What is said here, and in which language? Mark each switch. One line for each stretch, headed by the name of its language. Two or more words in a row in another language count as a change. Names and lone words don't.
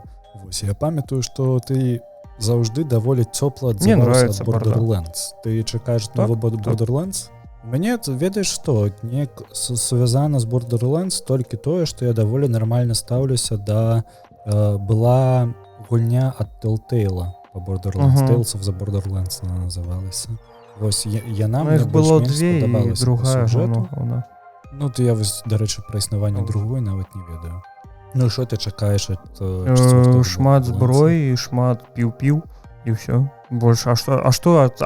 Belarusian: Вось, я памятаю, што ты заўжды даволі цёпла адзываўся ад Borderlands. Ты чакаеш новы Borderlands? Мне, ведаеш што, неяк связана з Borderlands толькі тое, што я даволі нармальна стаўлюся да... Была гульня ад Telltale по Borderlands. Tales of the Borderlands она называлася. Вось, яна мне больш-менш спадабалася. Другая гульня. Ну, то я, вось, дарэчы, пра існаванне другой нават не ведаю. Ну, што ты чакаеш ад 4-го? Шмат зброі, шмат піў-піў, і ўсё. Больш, а што...